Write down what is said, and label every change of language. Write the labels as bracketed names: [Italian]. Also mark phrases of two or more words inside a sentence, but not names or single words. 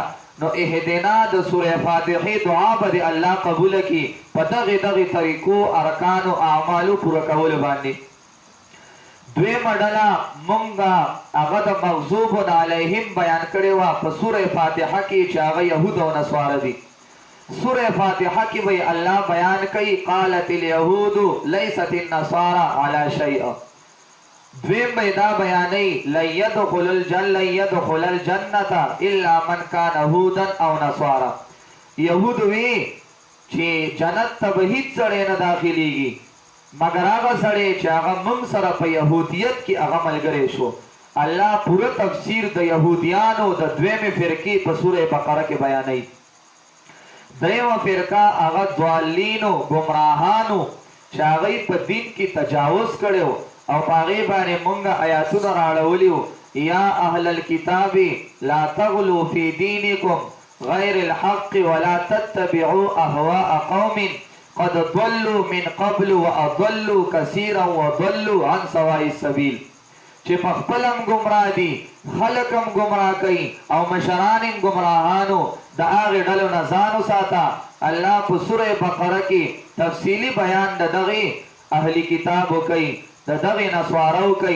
[Pashto] نو اهدنا د سوره فاتحه دعا به الله قبول کړي په دغه طریقو ارکان او اعمالو پوره کول باندې. دویمه ډله مونږه هغه د [Arabic] مغضوب علیهم [Pashto] بیان کړي وا په سوره فاتحه کې چې هغه يهود او نصارا دي. سوره فاتحه کې به الله بیان کوي [Arabic] قالت اليهود ليست النصارى على شيء. [Pashto] دویم به دا بیانې [Arabic] لن يدخل الجنه الا من كان هودا او نصارا. [Pashto] يهود وی چې جنت ته به هیڅ سړی نه داخليږي مگر هغه سړی چې هغه موږ سره په يهودیت کې هغه ملګری شو. الله پوره تفسیر د يهوديانو د دویمه فرقې په سوره بقره کې بیانوي. دریمه فرقه هغه ضالینو گمراهانو چې هغه په دین کې تجاوز کړو او هغه باندې مونږه آیاتونه راړولیو. [Arabic] یا اهل الكتاب لا تغلوا في دينكم غير الحق ولا تتبعوا اهواء قوم قد ضلوا من قبل واضلوا كثيرا وضلوا عن سواء السبيل. [Pashto] چې په خپلم گمراه دي خلقم گمراه کوي او مشرانم گمراهانو د هغه ډلو نه ځان وساته. الله په سوره بقره کې تفصیلی بیان د دغه اهلی کتابو کوي د دغه نصارو کوي.